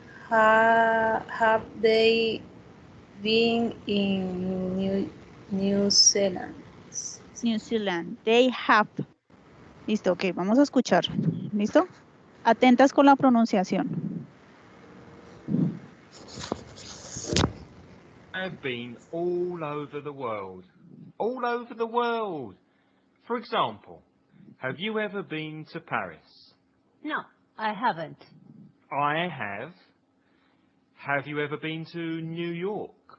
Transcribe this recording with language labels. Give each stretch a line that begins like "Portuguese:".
English: Have they been in New Zealand? New Zealand. They have.
Spanish: Listo, ok, vamos a escuchar. ¿Listo? Atentas con la pronunciación.
English: I've been all over the world. All over the world. For example, have you ever been to Paris? No, I haven't. I have. Have you ever been to New York?